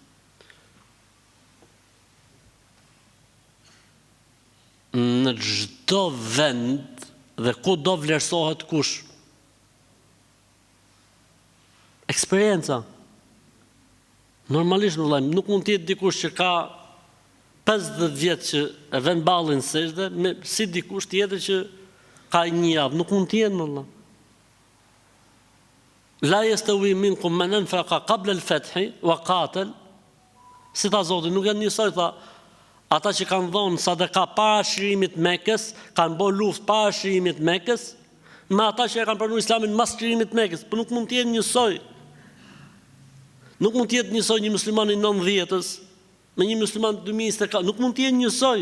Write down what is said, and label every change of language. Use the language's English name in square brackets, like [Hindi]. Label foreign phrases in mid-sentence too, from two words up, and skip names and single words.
[Albanian] Në çdo vend dhe ku do vlerësohet kush? Eksperienca. Normalisht nuk mund të jetë dikush që ka 50 vjet që e vën ballin sejdë, si dikush tjetër që ka një javë, nuk mund të jenë valla. [Arabic] لا يستوي منكم من أنفق قبل الفتح وقاتل. [Albanian] Si tha Zoti, nuk janë njësoj, tha, ata që kanë dhënë sadaka para shërimit Mekës, kanë bërë luftë para shërimit Mekës, me ata që e kanë pranuar Islamin mas shërimit Mekës, por nuk mund të jenë njësoj. Nuk mund të jetë njësoj një musliman i 90-s me një musliman 2024, nuk mund të jenë njësoj.